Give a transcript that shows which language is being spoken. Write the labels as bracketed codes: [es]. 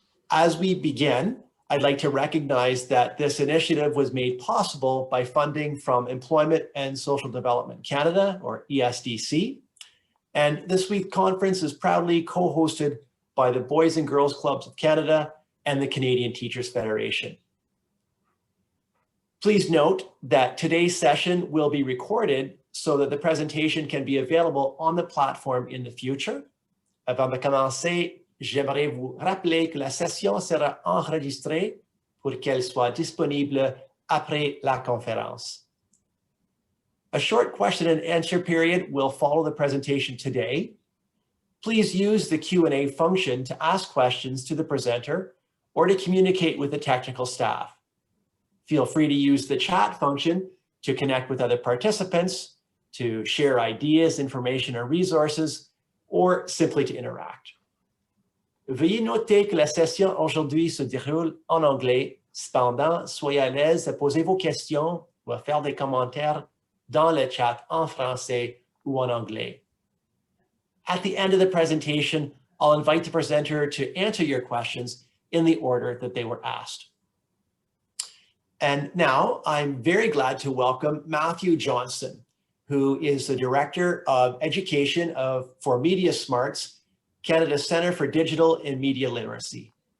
[en] As we begin, I'd like to recognize that this initiative was made possible by funding from Employment and Social Development Canada, or ESDC, and this week's conference is proudly co-hosted by the Boys and Girls Clubs of Canada and the Canadian Teachers Federation. Please note that today's session will be recorded so that the presentation can be available on the platform in the future. [fr] Avant de commencer, j'aimerais vous rappeler que la session sera enregistrée pour qu'elle soit disponible après la conférence. [en] A short question and answer period will follow the presentation today. Please use the Q&A function to ask questions to the presenter or to communicate with the technical staff. Feel free to use the chat function to connect with other participants, to share ideas, information, or resources, or simply to interact. [fr] Veuillez noter que la session aujourd'hui se déroule en anglais. Cependant, soyez à l'aise à poser vos questions ou à faire des commentaires dans le chat en français ou en anglais. [en] At the end of the presentation, I'll invite the presenter to answer your questions in the order that they were asked. And now I'm very glad to welcome Matthew Johnston, who is the Director of Education for Media Smarts, Canada's Centre for Digital and Media Literacy.